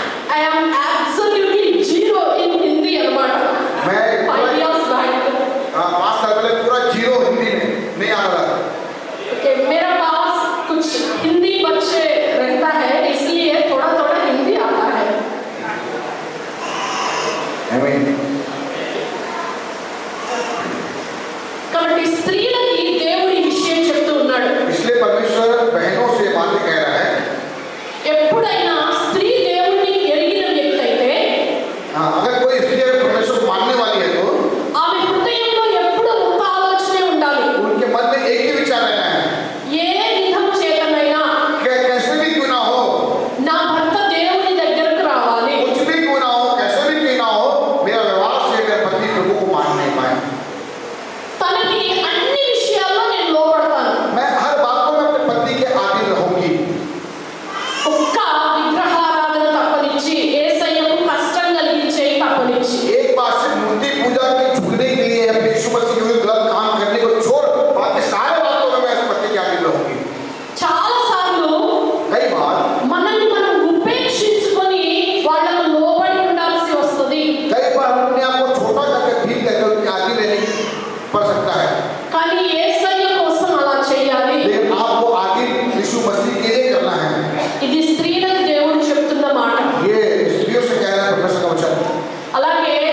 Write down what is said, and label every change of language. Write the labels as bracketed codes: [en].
[en] I am absolutely zero in Hindi [te] अनమాట. [hi] मैं [en] 5 years back. [hi] 5 साल पहले पूरा जीरो हिंदी में नहीं आ रहा था। Okay, मेरे पास कुछ हिंदी बच्चे रहता है इसलिए थोड़ा थोड़ा हिंदी आता है. आमीन। [te] కాబట్టి స్త్రీలకి దేవుడు ఈ విషయం చెప్తూ ఉన్నాడు. [hi] इसलिए परमेश्वर बहनों से बातें कह रहा है। [te] ఎప్పుడైనా స్త్రీ దేవుణ్ణి ఎరిగిన వ్యక్తి అయితే [hi] अगर कोई स्त्री परमेश्वर को मानने वाली है तो [te] ఆమె హృదయంలో ఎప్పుడూ ఒక్క ఆలోచనే ఉండాలి. [hi] उनके मन में एक ही विचार रहना है, [te] ఏ విధం చేతనైనా [hi] कैसे भी क्यों ना हो, [te] నా భర్త దేవుని దగ్గరకు రావాలి. [hi] कुछ भी क्यों ना हो, कैसे भी क्यों ना हो, मेरा व्यवहार से अगर पति प्रभु को मान नहीं पाए, [te] తనకి అన్ని విషయాల్లో నేను లోబడతాను. [hi] मैं हर बात को मैं अपने पति के अधीन रहूंगी। [te] ఒక్క విగ్రహారాధన తప్పనిచ్చి యేసయ్యకు కష్టం కలిగించే తప్పనిచ్చి [hi] एक बार से मूर्ति पूजा के झुकने के लिए अपने यीशु मसीह के गलत काम करने को छोड़ बाकी सारे बातों में मैं इस पति के अधीन रहूंगी। [te] చాలా సార్లు [hi] कई बार [te] మనల్ని మనం ఉపేక్షించుకొని వాళ్ళకు లోబడి ఉండాల్సి వస్తుంది. [hi] कई बार हम अपने आप को छोटा करके ठीक करके उनके अधीन रहने पड़ सकता है, [te] కానీ యేసయ్య కోసం అలా చేయాలి. [hi] लेकिन आपको अधीन यीशु मसीह के लिए करना है। [te] ఇది స్త్రీలకు దేవుడు చెప్తున్న మాట. [hi] ये स्त्रियों से कह रहा है परमेश्वर का वचन। [te] అలాగే